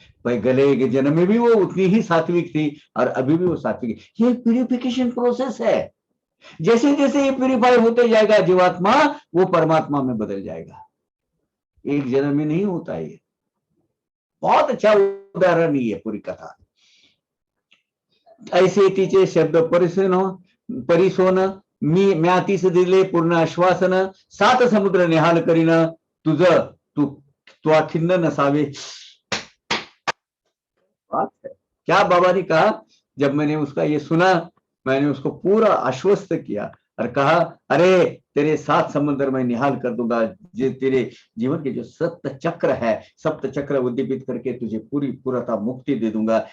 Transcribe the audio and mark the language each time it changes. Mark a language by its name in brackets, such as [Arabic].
[Hindi] भाई गले के जन्म में भी वो उतनी ही सात्विक थी और अभी भी वो सात्विक। ये प्यूरिफिकेशन प्रोसेस है, जैसे जैसे ये प्यूरिफाई होते जाएगा जीवात्मा, वो परमात्मा में बदल जाएगा। एक जन्म में नहीं होता है ये। बहुत अच्छा उदाहरण ही है पूरी कथा। [Marathi] ऐसे तिचे शब्द परिसोन, मी म्यातीस दिले पूर्ण आश्वासन, 7 समुद्र निहाल करीन, तुझ तू तो खिन्न नसावे। [Hindi] बात है क्या बाबा ने कहा, जब मैंने उसका ये सुना, मैंने उसको पूरा आश्वस्त किया और कहा, अरे तेरे 7 समंदर मैं निहाल कर दूंगा, जो तेरे जीवन के जो सप्त चक्र है, सप्त चक्र उद्दीपित करके तुझे पूरा मुक्ति दे दूंगा।